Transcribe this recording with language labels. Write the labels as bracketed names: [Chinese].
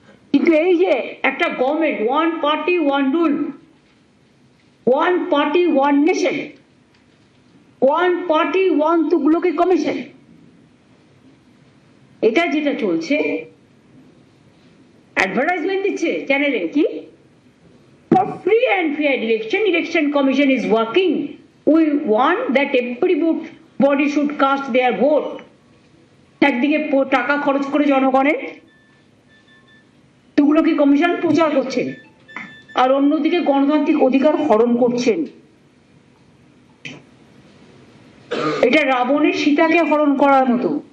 [Bangla] কিন্তু এই যে একটা government, one party one rule, one party one nation, one party one Tughlaqi commission, এটা যেটা চলছে, অ্যাডভার্টাইজমেন্ট দিচ্ছে চ্যানেলে, কি [English] for free and fair election commission is working. We want that everybody should cast their vote. [Bangla] একদিকে টাকা খরচ করে জনগণের তুগলকি কমিশন প্রচার করছেন, আর অন্যদিকে গণতান্ত্রিক অধিকার হরণ করছেন। এটা রাবণের সীতাকে হরণ করার মতো।